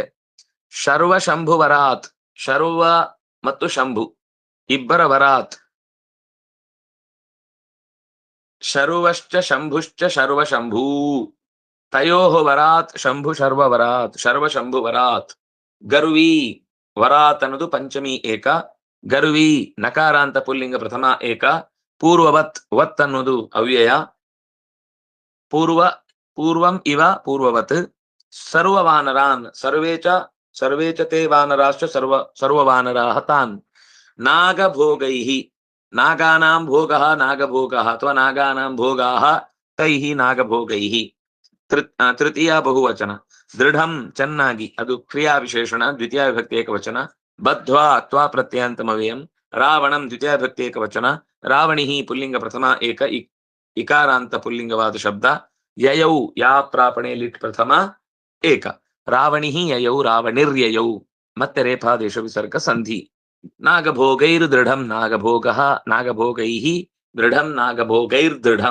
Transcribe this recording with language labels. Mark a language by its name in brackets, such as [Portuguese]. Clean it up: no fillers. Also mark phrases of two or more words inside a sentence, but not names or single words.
[Sanskrit] ಶರ್ವ ಶಂಭು ವರಾತ್, ಶರ್ವ ಮತ್ತು ಶಂಭು ಇಬ್ಬರ ವರಾತ್, ಶರ್ವಶ್ಚ ಶಂಭುಶ್ಚ ಶರ್ವ ಶಂಭೂ, ತಯೋಃ ವರಾತ್ ಶಂಭು ಶರ್ವ ವರಾತ್, ಶರ್ವ ಶಂಭು ವರಾತ್. [Kannada] ಗರ್ವಿ ವರಾತ್ ಅನ್ನೋದು ಪಂಚಮಿ ಏಕ, ಗರ್ವಿ ನಕಾರ ಅಂತ ಪುಲ್ಲಿಂಗ ಪ್ರಥಮ ಏಕ, ಪೂರ್ವವತ್ ವತ್ ಅನ್ನೋದು ಅವ್ಯಯ, [Sanskrit] ಪೂರ್ವಂ ಇವ ಪೂರ್ವವತ್, ಸರ್ವವಾನರಾನ್ ಸರ್ವೇ ಚ ತೇ ವಾನರಾಶ್ಚ ಸರ್ವವಾನರಾಃ ತಾನ್, ನಾಗಭೋಗೈಹಿ ನಾಗಾನಾಂ ಭೋಗಃ ನಾಗಭೋಗಃ ಅಥವಾ ನಾಗಾನಾಂ ಭೋಗಾಃ ತೈಃ ನಾಗಭೋಗೈಃ. [Kannada] ತೃತೀಯ ಬಹುವಚನ. ದೃಢಂ ಚೆನ್ನಾಗಿ, ಅದು ಕ್ರಿಯಾ ವಿಶೇಷಣ ದ್ವಿತೀಯ ವಿಭಕ್ತಿ ಏಕವಚನ. [Sanskrit] ಬದ್ಧ್ವಾ ತ್ವಾ ಪ್ರತ್ಯಯಾಂತಮವ್ಯಯಂ. [Kannada] ರಾವಣಂ ದ್ವಿತೀಯ ವಿಭಕ್ತಿ ಏಕವಚನ. ರಾವಣಿಃ ಪುಲ್ಲಿಂಗ ಪ್ರಥಮ ಏಕ ಇಕಾರಾಂತ ಪುಲ್ಲಿಂಗವಾದ ಶಬ್ದ. ಯಯೌ ಯಾ ಪ್ರಾಪಣೆ ಲಿಟ್ ಪ್ರಥಮ ಏಕ. [Sanskrit] ರಾವಣಿಃ ಯಯೌ ರಾವಣಿರ್ಯಯೌ. [Kannada] ಮತ್ತೆ ರೇಫಾದೇಶ ವಿಸರ್ಗ ಸಂಧಿ. [Sanskrit] ನಾಗಭೋಗೈರ್ ದೃಢಂ ನಾಗಭೋಗಃ ನಾಗಭೋಗೈಃ ದೃಢಂ ನಾಗಭೋಗೈರ್ ದೃಢಂ.